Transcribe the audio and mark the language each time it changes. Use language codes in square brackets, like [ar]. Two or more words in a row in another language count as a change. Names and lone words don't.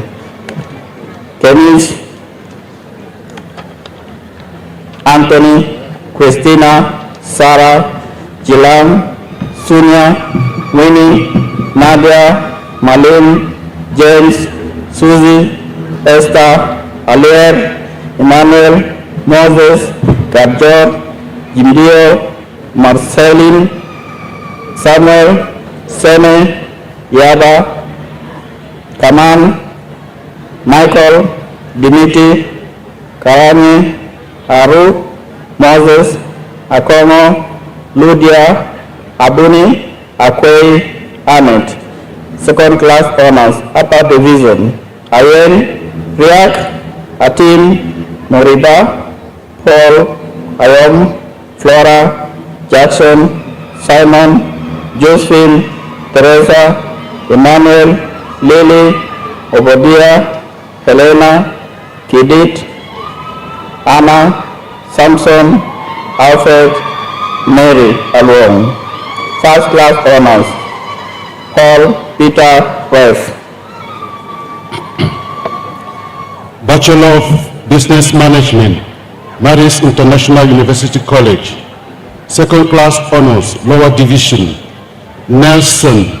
[en] Kenish, Anthony, Christina, Sarah, Jilang, Sunya, Winnie, Nadia, Malin, James, Susie, Esther, Alier, Emmanuel, Moses, Gabjor, Jimdio, Marceline, Samuel, Sene, Yaba, Kaman, Michael, Dimitri, Karani, Aru, Moses, Akomo, Ludia, Abuni, Akwei, Ahmed. Second class honors, upper division. Ayen, Riak, Atin, Moriba, Paul, Ayom, Flora, Jackson, Simon, Josephine, Teresa, Emmanuel, Lily, Obodia, Helena, Kidit, Anna, Samson, Alfred, Mary Alwong. First class honors, Paul Peter West. Bachelor of Business Management, Maris International University College. Second class honors, lower division, Nelson.